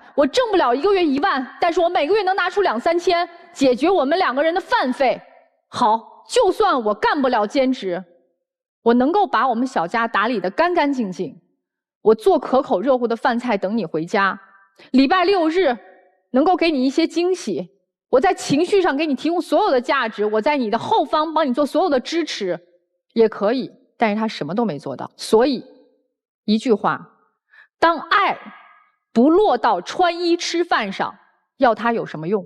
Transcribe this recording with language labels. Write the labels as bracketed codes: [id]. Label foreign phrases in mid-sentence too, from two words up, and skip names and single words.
[zh] 我掙不了1個月1萬，但是我每個月能拿出2、3千解決我們2個人的飯費。好，就算我幹不了兼職，我能夠把我們小家打理得乾乾淨淨，我做可口熱乎的飯菜等你回家，禮拜6日能夠給你一些驚喜，我在情緒上給你提供所有的價值，我在你的後方幫你做所有的支持，也可以。但是他什麼都沒做到。所以一句話，當愛不落到穿衣吃飯上，要它有什麼用？